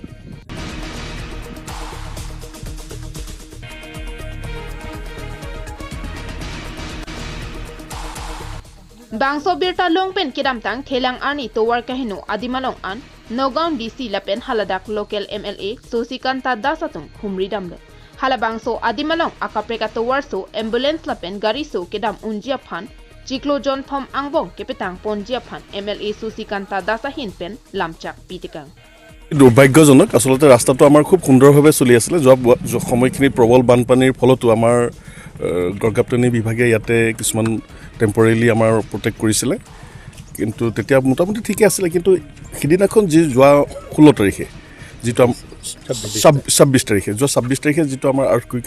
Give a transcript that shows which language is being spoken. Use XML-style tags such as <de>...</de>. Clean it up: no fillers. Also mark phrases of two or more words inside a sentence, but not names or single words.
<mjw>Bangso birta longpen kidamtang thelang ani towar kahino adimalong an Nagaon DC lapen haladak local MLA Sosikanta dasatum humri damlo. Hala bangso adimalong akapreka towar so ambulance lapen gari so kedam unjia phan Chiklo John Thom angbong kepetang ponjia phan MLA Sosikanta dasahin pen lamchak pitikang.</mjw> <as>দুৰ্ভাগ্যজনক আসলতে ৰাস্তাটো আমাৰ খুব সুন্দৰভাৱে চলি আছিল যোৱা সময়খিনি প্ৰবল বানপানীৰ ফলতো আমাৰ গড়গাপ্তানি বিভাগে ইয়াতে কিছুমান টেম্পৰেলি আমাৰ প্ৰটেক্ট কৰিছিলে কিন্তু তেতিয়া মোটামুটি ঠিকই আছিল কিন্তু হিদিনাখন যি যোৱা 16 তাৰিখে যেটো 26 তাৰিখে যোৱা 26 তাৰিখে যেটো আমাৰ আৰ্থকুইক</as>